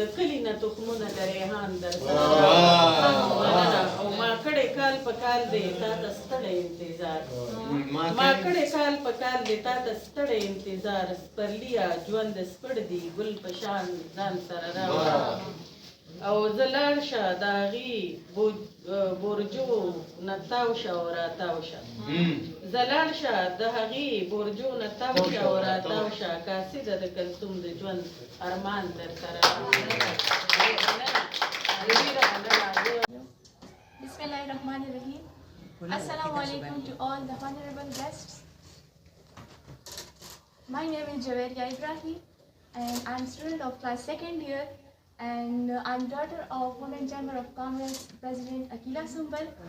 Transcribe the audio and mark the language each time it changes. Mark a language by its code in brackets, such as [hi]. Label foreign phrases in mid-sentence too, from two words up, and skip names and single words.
[ps] کلي نه تخمونه د ریحان درسره او ما کړی کال په کال دی تا ته ستړی انتظار ما کړی کال په کال دی تا ته ستړی انتظار سپرليه ژوند سپړ دی ګل په شان ځان سره راوړه او زه لاړ شه د هغې بورجو نه تاو شه او راتاو شه زه لاړ شه د هغې بورجو نه تاو شه او راتاو شه قاصده د کلثوم د ژوند ارمان درته [ar] بسم الله الرحمن الرحيم. السلام عليكم [en] to all the honorable guests. My name is Javeria Ibrahim and I'm student of class 2nd year and I'm daughter of Women Chamber of Commerce President Akila Sumbal.